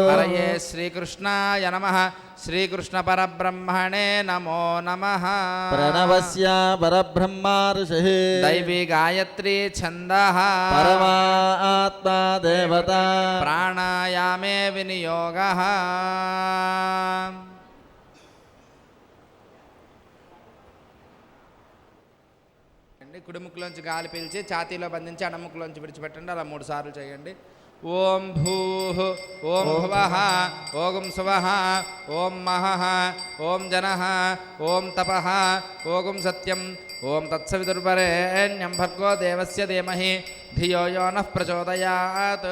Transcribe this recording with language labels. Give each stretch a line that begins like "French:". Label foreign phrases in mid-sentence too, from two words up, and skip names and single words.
Sanskrit: हरये श्रीकृष्णाय नमः श्रीकृष्णपरब्रह्मणे नमो नमः प्रणवस्य परब्रह्मा ऋषिः दैवी गायत्री छन्दः परमात्मा देवता प्राणायामे विनियोगः
Telugu: కుడిముక్కులోంచి గాలి పీల్చి ఛాతీలో బంధించి అడముక్కులోంచి విడిచిపెట్టండి అలా 3 సార్లు చేయండి
Sanskrit: ఓం భూః ఓం భువః ఓం సువః ఓం మహః ఓం జనః ఓం తపః ఓం సత్యం ఓం తత్సవితుర్వరేణ్యం భర్గో దేవస్య ధీమహి ధియో యో నః ప్రచోదయాత్.